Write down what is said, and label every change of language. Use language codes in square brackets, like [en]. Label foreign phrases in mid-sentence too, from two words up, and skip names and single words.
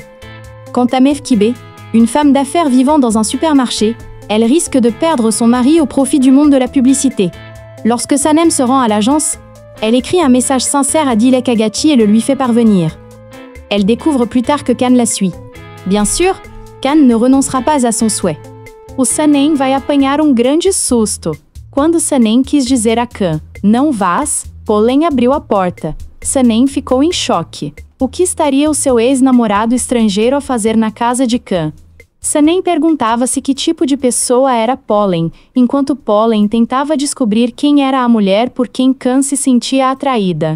[fr] Quant à Mefkibé, une femme d'affaires vivant dans un supermarché, elle risque de perdre son mari au profit du monde de la publicité. Lorsque Sanem se rend à l'agence, elle écrit un message sincère à Dilek Agachi et le lui fait parvenir. Elle découvre plus tard que Can la suit. Bien sûr, Can ne renoncera pas à son souhait. [pt] O Sanem vai apanhar grande susto. Quando Sanem quis dizer a Can, não vás, Pollen abriu a porta. Sanem ficou em choque. O que estaria o seu ex-namorado estrangeiro a fazer na casa de Can? Sanem perguntava-se que tipo de pessoa era Pollen, enquanto Pollen tentava descobrir quem era a mulher por quem Can se sentia atraída.